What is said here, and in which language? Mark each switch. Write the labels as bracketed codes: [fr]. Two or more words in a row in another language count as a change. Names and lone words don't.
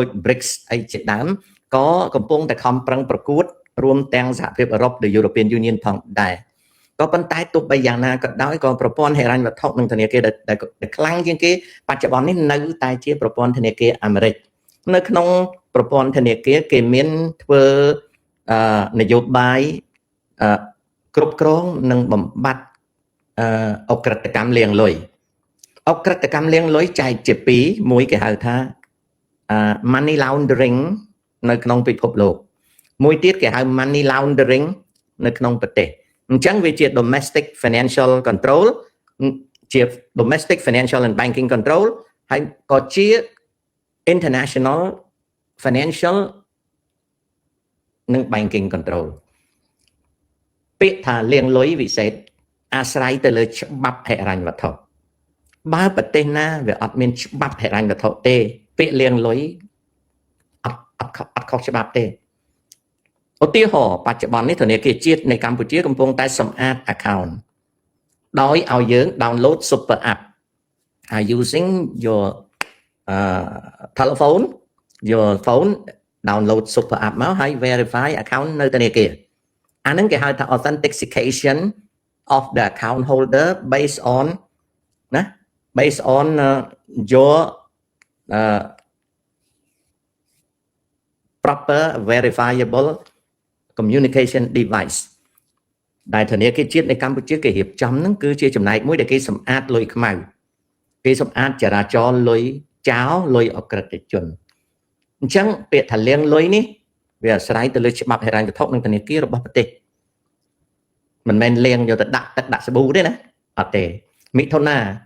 [km] BRICS អីជាដើមក៏កំពុងតែខំប្រឹងប្រកួតរួមទាំងសហភាពអឺរ៉ុបនិង European Union ផងដែរក៏ប៉ុន្តែទោះបីយ៉ាងណាក៏ដោយក៏ប្រព័ន្ធហិរញ្ញវត្ថុនិងធនាគារដែលខ្លាំងជាងគេបច្ចុប្បន្ននេះនៅតែជាប្រព័ន្ធធនាគារអាមេរិកនៅក្នុងប្រព័ន្ធធនាគារគេមានធ្វើនយោបាយគ្រប់គ្រងនិងបំបត្តិអក្រិតកម្មលាងលុយអក្រិតកម្មលាងលុយចែកជា2មួយគេហៅថា [en] money laundering [km] នៅក្នុងពិភពលោកមួយទៀតគេហៅ [en] money laundering [km] នៅក្នុងប្រទេសអញ្ចឹងវាជា [en] domestic financial control [km] ជា [en] domestic financial and banking control [km] ហើយក៏ជា [en] international financial [km] និង [en] banking control [km] ពាក្យថាលាងលុយវិសេសអាស្រ័យទៅលើច្បាប់ហិរញ្ញវត្ថុបើប្រទេសណា វាអត់មានច្បាប់ហិរញ្ញវត្ថុទេពាក្យលាងលុយអត់ខុស ច្បាប់ទេឧទាហរណ៍បច្ចុប្បន្ននេះធនាគារជាតិនៃកម្ពុជាកំពុងតែសម្អាត account ដោយឲ្យយើង [en] download super app are using your telephone your phone download super app [km] មកហើយ [en] verify account [km] នៅធនាគារអាហ្នឹងគេហៅថា [en] authentication of the account holder based on [km] ណា [en] based on your proper verifiable communication device [km] ដែលធនាគារជាតិនៃកម្ពុជាគេរៀបចំហ្នឹងគឺជាចំណែកមួយដែលគេសម្អាតលុយខ្មៅគេសម្អាតចរាចរណ៍លុយចោលលុយអក្រិតជនអញ្ចឹងពាក្យថាលាងលុយនេះវាអាស្រ័យទៅលើច្បាប់ហិរញ្ញវត្ថុនិងធនាគាររបស់ប្រទេសមិនមែនលាងយកទៅដាក់ទឹកដាក់សាប៊ូទេណាអត់ទេមិថុនា